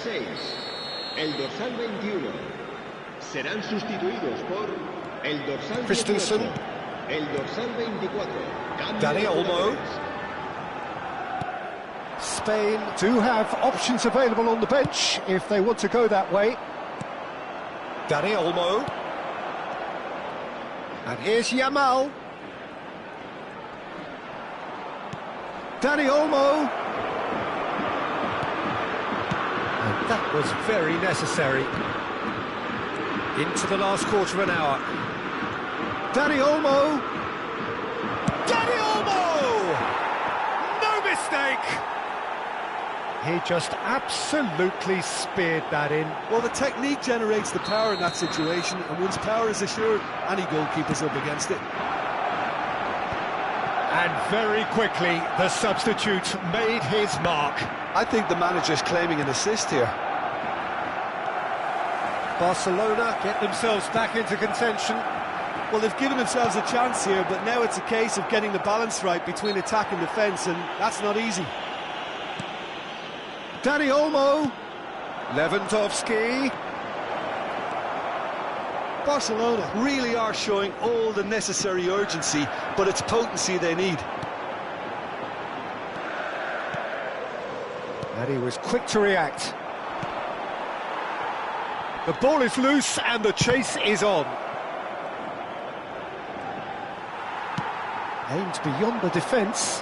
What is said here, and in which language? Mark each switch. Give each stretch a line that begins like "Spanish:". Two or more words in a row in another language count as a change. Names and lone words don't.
Spanish: El dorsal 21 serán sustituidos por el dorsal Christensen. 18, el dorsal 24. Dani Olmo.
English: Spain do have options available on the bench if they want to go that way. Dani Olmo. And here's Yamal. Dani Olmo. And that was very necessary. Into the last quarter of an hour. Dani Olmo. Dani Olmo! No mistake! He just absolutely speared that in. Well, the technique generates the power in that situation, and once power is assured, any goalkeeper's up against it. And very quickly, the substitute made his mark. I think the manager's claiming an assist here. Barcelona get themselves back into contention. Well, they've given themselves a chance here, but now it's a case of getting the balance right between attack and defence, and that's not easy. Dani Olmo. Lewandowski. Barcelona really are showing all the necessary urgency, but it's potency they need. And he was quick to react. The ball is loose and the chase is on. Aimed beyond the defence.